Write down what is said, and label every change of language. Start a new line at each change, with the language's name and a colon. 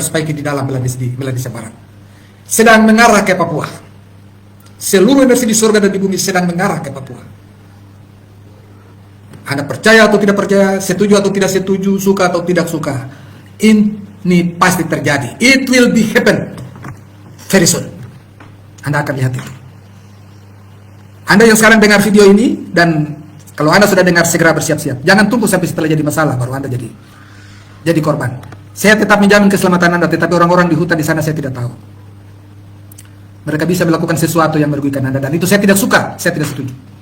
Indonesian: Spaiki di dalam Melanesia Barat, sedang mengarah ke Papua. Seluruh energi di surga dan di bumi sedang mengarah ke Papua. Anda percaya atau tidak percaya, setuju atau tidak setuju, suka atau tidak suka, ini pasti terjadi.
English: It will be happen very soon.
Indonesian: Anda akan lihat itu. Anda yang sekarang dengar video ini, dan kalau Anda sudah dengar, segera bersiap-siap. Jangan tunggu sampai setelah jadi masalah baru Anda jadi korban. Saya tetap menjamin keselamatan Anda, tetapi orang-orang di hutan di sana saya tidak tahu. Mereka bisa melakukan sesuatu yang merugikan Anda, dan itu saya tidak suka, saya tidak setuju.